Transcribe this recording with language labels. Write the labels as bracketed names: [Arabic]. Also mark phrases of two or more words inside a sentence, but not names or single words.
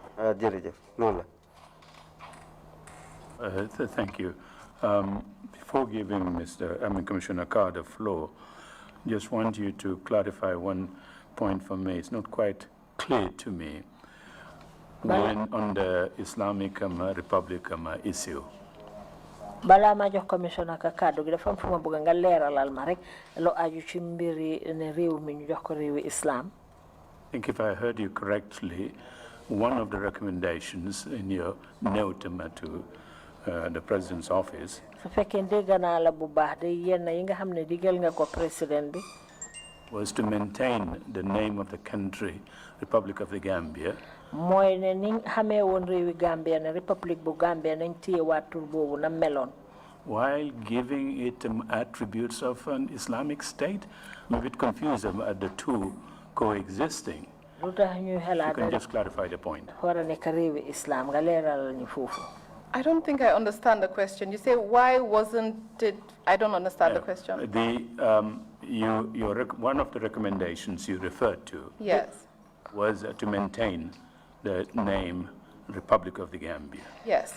[English] Thank you. Before giving Commissioner Carr the floor, just want you to clarify one point for me. It's not quite clear to me. on the Islamic Republic issue. [Wolof] Bala ma jox commissioner ka kaddu gi dafa am fuma bëgg nga leeralal ma rek lo aju ci mbiri ne réew mi ñu jox ko réewi islam. [English] I think if I heard you correctly, one of the recommendations in your note to the President's office [Wolof] su fekkee dégg naa la bu baax de yenn yi nga xam ne digal nga ko président bi [English] was to maintain the name of the country, Republic of the Gambia. [Wolof] mooy ne ni xamee woon réewi Gambia ne République bu Gambia nañ téye waat tur boobu na meloon. [English] While giving it attributes of an Islamic state, I'm a bit confused about the two coexisting. [Wolof] lu tax ñuy [English] You [Wolof] xalaat [English] can just clarify the point. [Wolof] war a nekk réewi islam nga leeralal ñu foofu. [English] I don't think I understand the question. You say, why wasn't it? I don't understand the question. One of the recommendations you referred to Yes. was to maintain the name Republic of the Gambia. Yes.